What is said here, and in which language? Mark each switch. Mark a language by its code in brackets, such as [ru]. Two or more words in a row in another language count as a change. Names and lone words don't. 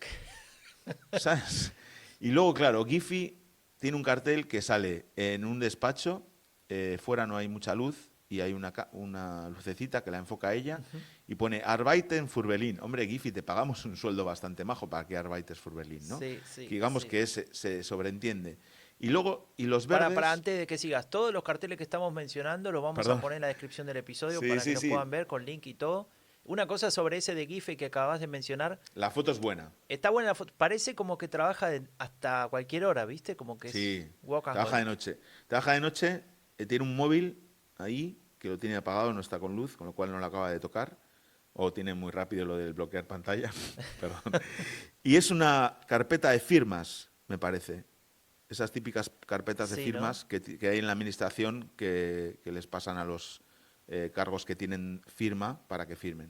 [es] ¿Sabes? Y luego, claro, Giphy tiene un cartel que sale en un despacho, fuera no hay mucha luz y hay una lucecita que la enfoca a ella y pone [de] Arbeiten für Berlin. [es] Hombre, Giphy, te pagamos un sueldo bastante majo para que [de] arbeites für Berlin, [es] ¿no? Sí, que digamos que se sobreentiende. Y luego, y los verdes... Para antes de que sigas, todos los carteles que estamos mencionando los vamos a poner en la descripción del episodio para que lo puedan ver con link y todo. Una cosa sobre ese de Giphy que acabas de mencionar. La foto es buena. Está buena la foto. Parece como que trabaja hasta cualquier hora, ¿viste? Como que sí, walk and trabaja de noche. Trabaja de noche, tiene un móvil ahí que lo tiene apagado, no está con luz, con lo cual no lo acaba de tocar. O tiene muy rápido lo del bloquear pantalla. Perdón. Y es una carpeta de firmas, me parece. Esas típicas carpetas de firmas, ¿no? que hay en la administración que les pasan a los cargos que tienen firma para que firmen.